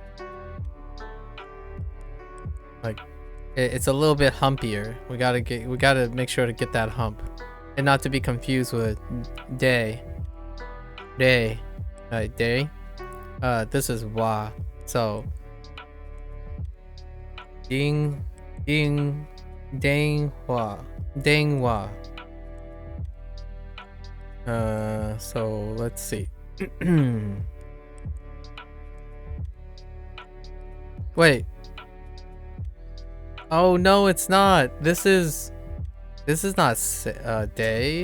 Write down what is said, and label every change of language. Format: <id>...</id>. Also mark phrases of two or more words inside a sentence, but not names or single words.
<en>Like it's a little bit humpier. We gotta make sure to get that hump. And not to be confused with day. Day. Right, day. This is wa. So ding ding dang hua. Dang hua. So let's see. Wait. Oh no, it's not. This is not day.</en>